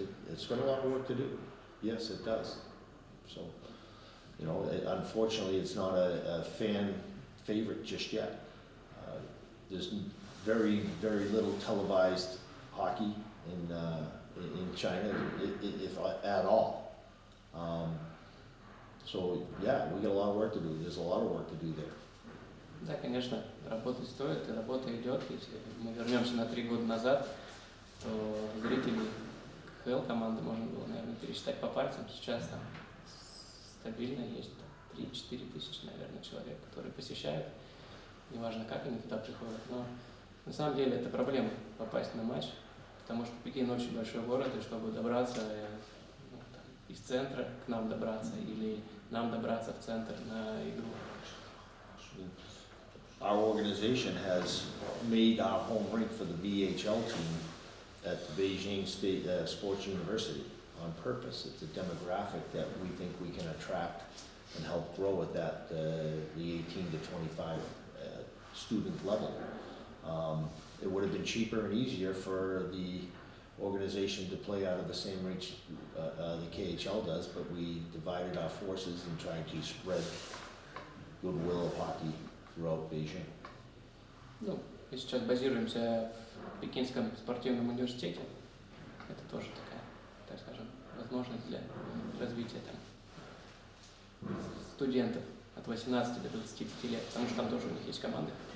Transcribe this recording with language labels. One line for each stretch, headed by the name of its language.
English: It's got a lot of work to do. Yes, it does. So, unfortunately, it's not a fan favorite just yet. There's very, very little televised hockey in China, if at all. So, yeah, we got a lot of work to do. There's a lot of work to do there.
Russian: Да, конечно, работать стоит, и работа идет. Если мы вернемся на 3 года назад, то зрителей КХЛ команды можно было, наверное, пересчитать по пальцам. Сейчас там стабильно есть 3-4 тысячи, наверное, человек, которые посещают. Неважно, как они туда приходят. Но на самом деле это проблема попасть на матч, потому что Пекин очень большой город, и чтобы добраться из центра к нам добраться или нам добраться в центр на игру.
English: Our organization has made our home rink for the VHL team at the Beijing State Sports University. on purpose. It's a demographic that we think we can attract and help grow at that, the 18 to 25 student level. It would have been cheaper and easier for the organization to play out of the same reach the KHL does, but we divided our forces and tried to spread goodwill of hockey throughout Beijing.
Russian: Ну, мы сейчас базируемся в Пекинском спортивном университете. Это тоже такая, так скажем, возможность для развития там студентов от 18 до 25 лет, потому что там тоже у них есть команды.